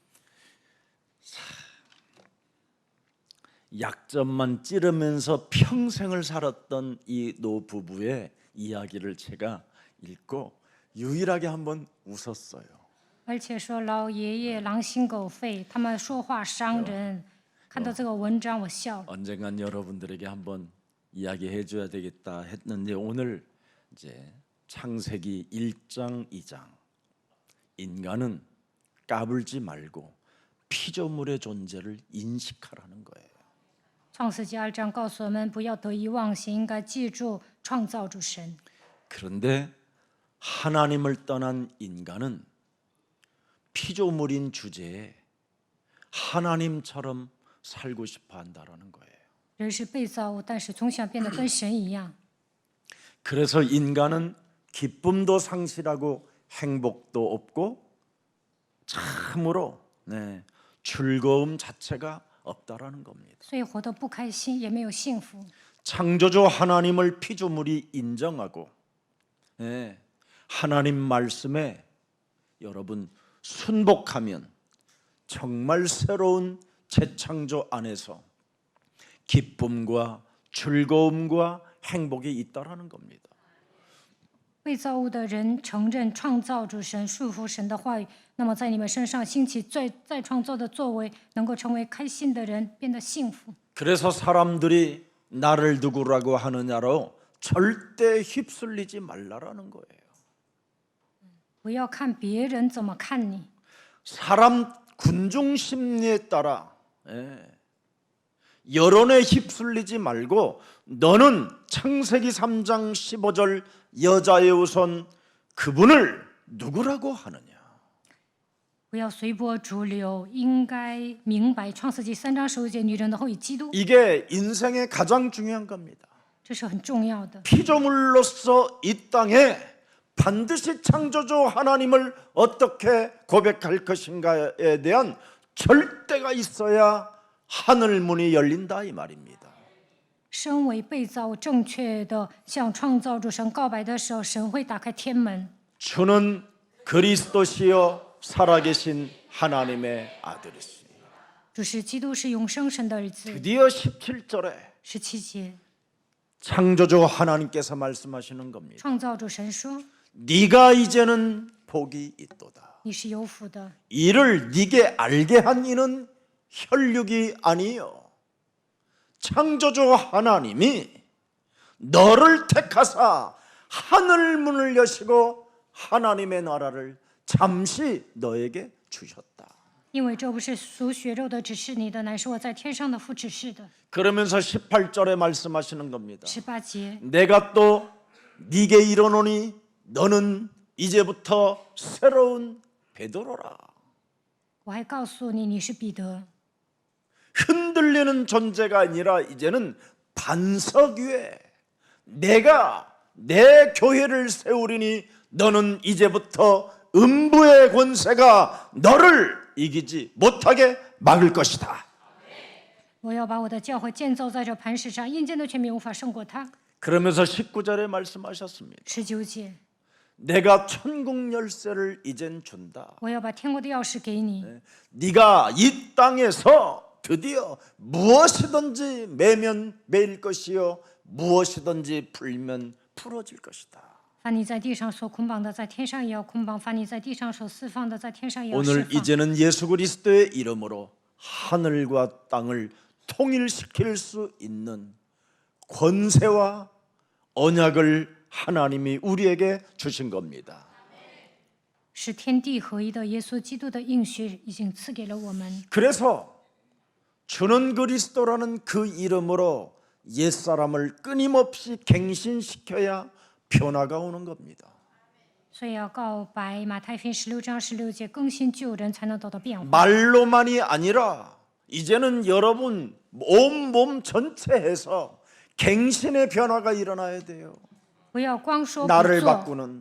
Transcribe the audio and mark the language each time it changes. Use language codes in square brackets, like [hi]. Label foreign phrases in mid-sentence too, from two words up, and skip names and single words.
[ko] 약점만 찌르면서 평생을 살았던 이 노부부의 이야기를 제가 읽고 유일하게 한번 웃었어요. [zh] 而且说老爷爷狼心狗肺，他们说话伤人。看到这个文章，我笑了。 [ko] 언젠간 여러분들에게 한번 이야기해 줘야 되겠다 했는데 오늘 이제 창세기 1장 2장 인간은 까불지 말고 피조물의 존재를 인식하라는 거예요. [zh] 创世纪2章告诉我们，不要得意忘形，应该记住创造主神。 [ko] 그런데 하나님을 떠난 인간은 피조물인 주제에 하나님처럼 살고 싶어 한다라는 거예요. [zh] 人是被造物，但是总想变得跟神一样， [ko] 그래서 인간은 기쁨도 상실하고 행복도 없고 참으로 즐거움 자체가 없다라는 겁니다. [zh] 所以活得不开心，也没有幸福。 [ko] 창조주 하나님을 피조물이 인정하고 하나님 말씀에 여러분 순복하면 정말 새로운 재창조 안에서 기쁨과 즐거움과 행복이 있다라는 겁니다. [zh] 被造物的人承认创造主神、顺服神的话语，那么在你们身上兴起再创造的作为，能够成为开心的人，变得幸福。 [ko] 그래서 사람들이 나를 누구라고 하느냐로 절대 휩쓸리지 말라라는 거예요. [zh] 不要看别人怎么看你， [ko] 사람 군중 심리에 따라 여론에 휩쓸리지 말고 너는 창세기 3장 15절 여자의 우선 그분을 누구라고 하느냐. [zh] 不要随波逐流，应该明白创世纪3章15节女人的后裔基督， [ko] 이게 인생의 가장 중요한 겁니다. [zh] 这是很重要的。 [ko] 피조물로서 이 땅에 반드시 창조주 하나님을 어떻게 고백할 것인가에 대한 절대가 있어야 하늘 문이 열린다 이 말입니다. [zh] 身为被造正确的向创造主神告白的时候，神会打开天门。 [ko] 주는 그리스도시요 살아계신 하나님의 아들이시니. [zh] 主是基督，是永生神的儿子。 [ko] 드디어 17절에 [zh] 17节， [ko] 창조주 하나님께서 말씀하시는 겁니다. [zh] 创造主神说 [ko] 네가 이제는 복이 있도다. ：“ [zh] 你是有福的。 [ko] 이를 네게 알게 한 이는 혈육이 아니요 창조주 하나님이 너를 택하사 하늘 문을 여시고 하나님의 나라를 잠시 너에게 주셨다. [zh] 因为这不是属血肉的指示你的，乃是我在天上的父指示的。 [ko] 그러면서 18절에 말씀하시는 겁니다. [zh] 18节， [ko] 내가 또 네게 이르노니 너는 이제부터 새로운 베드로라. [zh] 我还告诉你，你是彼得， [ko] 흔들리는 존재가 아니라 이제는 반석 위에 내가 내 교회를 세우리니 너는 이제부터 음부의 권세가 너를 이기지 못하게 막을 것이다. [zh] 我要把我的教会建造在这磐石上，阴间的权柄无法胜过他。 [ko] 그러면서 19절에 말씀하셨습니다. [zh] 19节， [ko] 내가 천국 열쇠를 이젠 준다. [zh] 我要把天国的钥匙给你， [ko] 네가 이 땅에서 드디어 무엇이든지 매면 매일 것이요 무엇이든지 풀면 풀어질 것이다. [zh] 凡你在地上所捆绑的，在天上也要捆绑；凡你在地上所释放的，在天上也要释 [ko] 오늘 [zh] 放。 [ko] 이제는 예수 그리스도의 이름으로 하늘과 땅을 통일시킬 수 있는 권세와 언약을 하나님이 우리에게 주신 겁니다. [zh] 使天地合一的耶稣基督的应许已经赐给了我们。 [ko] 그래서 주는 그리스도라는 그 이름으로 옛사람을 끊임없이 갱신시켜야 변화가 오는 겁니다. [zh] 所以要告白马太福音16章16节，更新旧人，才能得到变化。 [ko] 말로만이 아니라 이제는 여러분 온몸 전체에서 갱신의 변화가 일어나야 돼요. [zh] 不要光说不 [ko] 나를 [zh] 做 [ko] 바꾸는 ，